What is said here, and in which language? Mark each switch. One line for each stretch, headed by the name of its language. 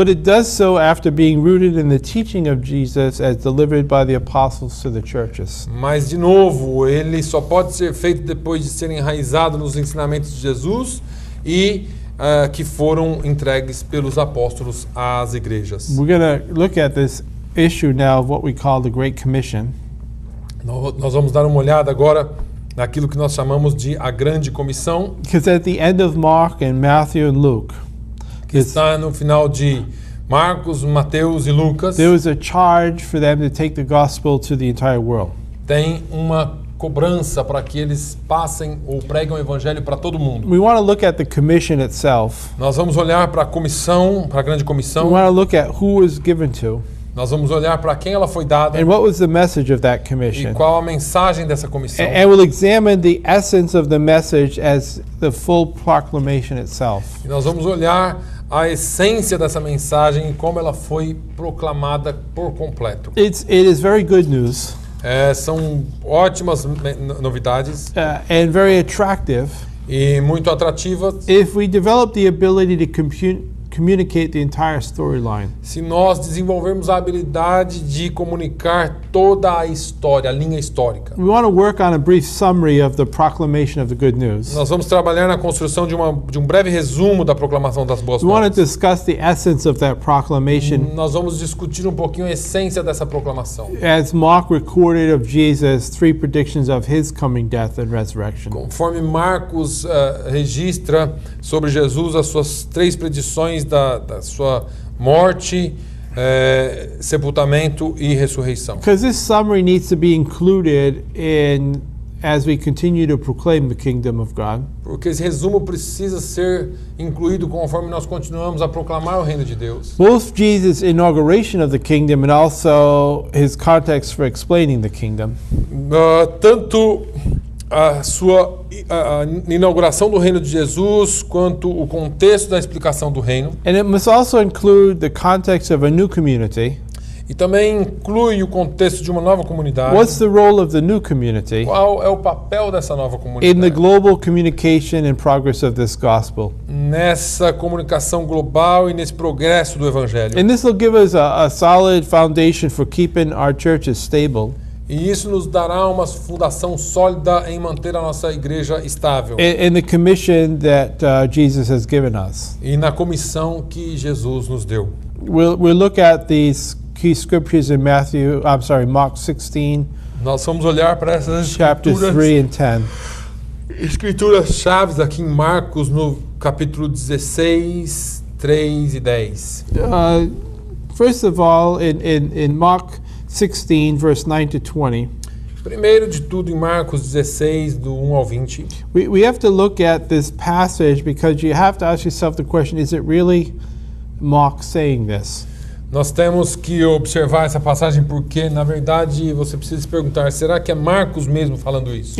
English: But it does so after being rooted in the teaching of Jesus as delivered by the apostles to the churches.
Portuguese: Mas, de novo, ele só pode ser feito depois de ser enraizado nos ensinamentos de Jesus e que foram entregues pelos apóstolos às igrejas.
English: We're going to look at this issue now of what we call the Great Commission.
Portuguese: Nós vamos dar uma olhada agora naquilo que nós chamamos de a Grande Comissão,
English: Because at the end of Mark and Matthew and Luke,
Portuguese: que está no final de Marcos, Mateus e Lucas.
English: there was a charge for them to take the gospel to the entire world.
Portuguese: Tem uma cobrança para que eles passem ou preguem o evangelho para todo mundo.
English: We want to look at the commission itself.
Portuguese: Nós vamos olhar para a comissão, para a grande
English: We
Portuguese: comissão.
English: want to look at who was given to
Portuguese: Nós vamos olhar para quem ela foi dada
English: and what was the message of that
Portuguese: e
English: commission.
Portuguese: qual a mensagem dessa comissão.
English: And we'll examine the essence of the message as the full proclamation itself.
Portuguese: E nós vamos olhar a essência dessa mensagem e como ela foi proclamada por completo.
English: It is very good news
Portuguese: São ótimas novidades
English: and very attractive
Portuguese: e muito atrativas.
English: if we develop the ability to communicate the entire storyline.
Portuguese: Se nós desenvolvermos a habilidade de comunicar toda a história, a linha histórica.
English: We want to work on a brief summary of the proclamation of the good news.
Portuguese: Nós vamos trabalhar na construção de um breve resumo da proclamação das boas
English: We want to
Portuguese: novas.
English: discuss the essence of that proclamation
Portuguese: Nós vamos discutir um pouquinho a essência dessa proclamação.
English: as Mark recorded of Jesus' 3 predictions of his coming death and resurrection.
Portuguese: Conforme Marcos registra sobre Jesus as suas 3 predições da sua morte, sepultamento e ressurreição.
English: Because this summary needs to be included in as we continue to proclaim the kingdom of God.
Portuguese: Porque esse resumo precisa ser incluído conforme nós continuamos a proclamar o reino de Deus.
English: Both Jesus' inauguration of the kingdom and also his context for explaining the kingdom.
Portuguese: Tanto a sua a inauguração do reino de Jesus, quanto o contexto da explicação do reino.
English: And it must also include the context of a new community.
Portuguese: E também inclui o contexto de uma nova comunidade.
English: What's the role of the new community
Portuguese: Qual é o papel dessa nova
English: in the
Portuguese: comunidade?
English: global communication and progress of this gospel?
Portuguese: Nessa comunicação global e nesse progresso do Evangelho.
English: And this will give us a solid foundation for keeping our churches stable
Portuguese: E isso nos dará uma fundação sólida em manter a nossa igreja estável.
English: in the commission that Jesus has given us.
Portuguese: E na comissão que Jesus nos deu.
English: We'll look at these key scriptures in Mark 16,
Portuguese: Nós vamos olhar para essas
English: chapters 3 and 10.
Portuguese: escrituras chaves aqui em Marcos, no capítulo 16, 3 e 10.
English: First of all, in Mark 16, verse 9 to 20,
Portuguese: Primeiro de tudo, em Marcos 16, do 1 ao 20.
English: we have to look at this passage because you have to ask yourself the question, is it really Mark saying this?
Portuguese: Nós temos que observar essa passagem porque, na verdade, você precisa se perguntar, será que é Marcos mesmo falando isso?